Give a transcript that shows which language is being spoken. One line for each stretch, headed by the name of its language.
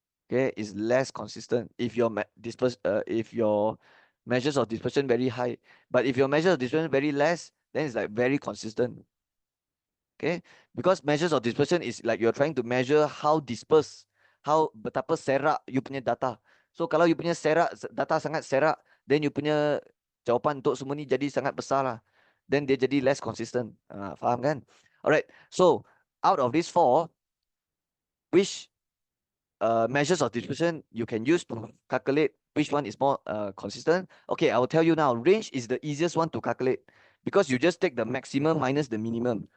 English: Okay, is less consistent if your if your measures of dispersion very high, but if your measures of dispersion very less, then it's like very consistent. Okay, because measures of dispersion is like you're trying to measure how dispersed, how
Malay: betapa serak
English: you punya data.
Malay: So kalau you punya data sangat serak, then you punya jawapan untuk semua ni jadi sangat besar lah. Then dia jadi
English: less consistent.
Malay: Faham kan?
English: Alright, so out of these 4, which measures of dispersion you can use to calculate which one is more consistent? Okay, I will tell you now. Range is the easiest one to calculate because you just take the maximum minus the minimum.